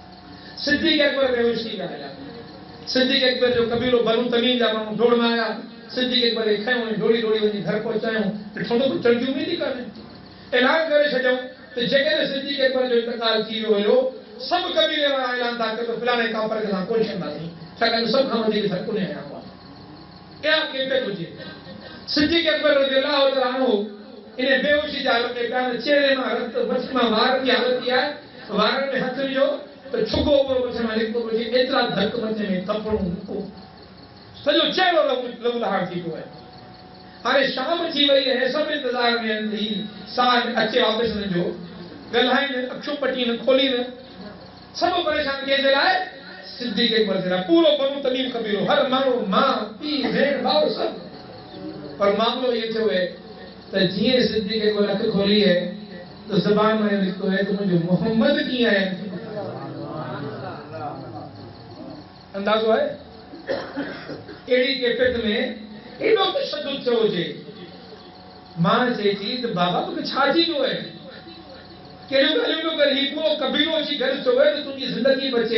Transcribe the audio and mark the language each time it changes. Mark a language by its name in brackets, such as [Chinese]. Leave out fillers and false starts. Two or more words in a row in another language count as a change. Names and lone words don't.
[Sindhi] सिद्दीक़ अकबर बेहोश थी विया। सिद्दीक़ अकबर जो कबीलो बनु तमीम जा माण्हू दौड़ में आया। सिद्दीक़ अकबर खे खयों ऐं दौड़ी दौड़ी वञी घर पहुचायूं। ॾिठो त चढ़ी उमेद ई कान्हे। ऐलान करे छॾियऊं त जेकॾहिं सिद्दीक़ अकबर जो इंतकाल थी वियो हुयो, सभु कबीले वारा ऐलान था कनि त फलाणे कापर खे असां कोन छॾंदासीं, छाकाणि सभ खां वधीक धकु आया हुआ। क्या कैफियत हुजे। सिद्दीक़ अकबर [Arabic] رضي الله تعالى عنه [Sindhi] इन बेहोशी जी हालत में पिया, चेहरे मां रत, मथे मां वार जी हालत थी आहे, वारनि में हथ विझो त छुगो उहो मथे मां निकितो पियो अचे, एतिरा धक मथे में थपड़ूं, सॼो चहिरो लहूलहार थी पियो आहे। हाणे शाम थी वई आहे, सभु इंतज़ार में आहिनि ही साह अचे वापसि हिन जो, ॻाल्हाइनि, अखियूं पटीनि, खोलीनि, सभु परेशान कंहिंजे लाइ? सिद्दीक़ अकबर जे लाइ। पूरो बनु तमीम कबीलो, हर माण्हू, मां, पीउ, भेण, भाउ सभु। पर मामलो ये थियो है त जीअं सिद्दीक़ अकबर अखि खोली है तो ज़बान में निकितो है त मुंहिंजो मोहम्मद कीअं आहे। अंदाज़ो आहे अहिड़ी कैफियत में एॾो तशद्दुद थियो हुजे। मां चए थी त बाबा मूंखे छा थी वियो आहे, कहिड़ियूं ॻाल्हियूं पियो कर, ही पूरो कबीलो अची गॾु थियो आहे त तुंहिंजी ज़िंदगी बचे।